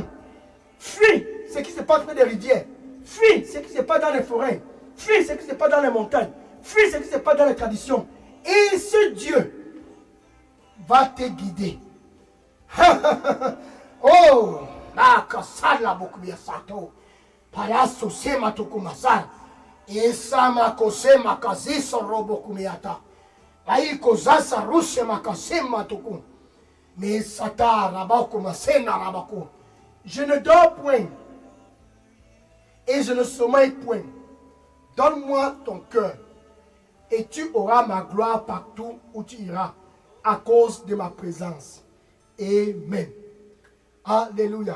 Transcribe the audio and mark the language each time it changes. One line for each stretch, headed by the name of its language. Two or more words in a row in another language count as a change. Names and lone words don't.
French: Fuis ce qui se passe près des rivières. Fuis ce qui se passe dans les forêts. Fuis ce qui se passe dans les montagnes. Fuis ce qui se passe dans les traditions. Et ce Dieu va te guider. Oh, la kasala bokuya sato. Payaso sema tokumasara. Esa makose makazi sorobo kumiata. Aiko zasa rushe makasema toku. Mais sata rabako masena rabako. Je ne dors point et je ne sommeille point. Donne-moi ton cœur et tu auras ma gloire partout où tu iras à cause de ma présence. Amen. Alléluia.